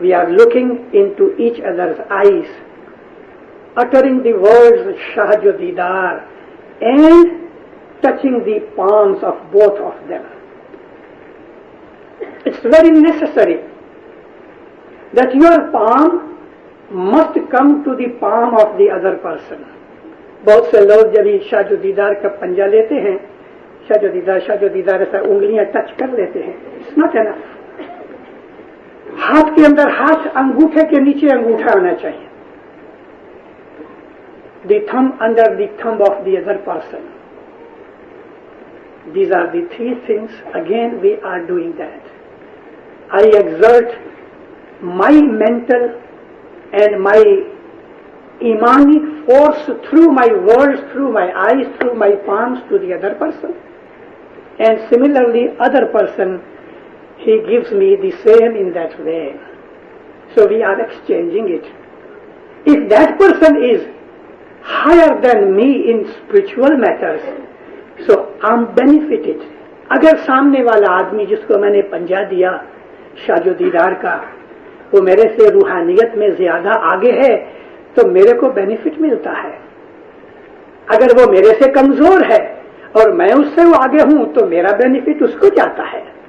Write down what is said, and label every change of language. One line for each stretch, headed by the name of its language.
English: We are looking into each other's eyes, uttering the words Shahaju Didar and touching the palms of both of them. It's very necessary that your palm must come to the palm of the other person.
Urdu: بہت سے لوگ جب شاج و دیدار کا پنجہ لیتے ہیں، شاج و دیدار ایسا انگلیاں ٹچ کر لیتے ہیں.
English: It's not enough.
Urdu: ہاتھ کے اندر ہاتھ، انگوٹھے کے نیچے انگوٹھا آنا چاہیے.
English: The thumb under the thumb of the other person. These are the three things. Again we are doing that. I exert my mental and my imanic force through my words, through my eyes, through my palms to the other person. And similarly, other person, he gives me the same in that way. So we are exchanging it. If that person is higher than me in spiritual matters, so I'm benefited.
Urdu: اگر سامنے والا آدمی جس کو میں نے پنجہ دیا شاج و دیدار کا، وہ میرے سے روحانیت میں زیادہ آگے ہے تو میرے کو بینیفٹ ملتا ہے. اگر وہ میرے سے کمزور ہے اور میں اس سے وہ آگے ہوں تو میرا بینیفٹ اس کو جاتا ہے.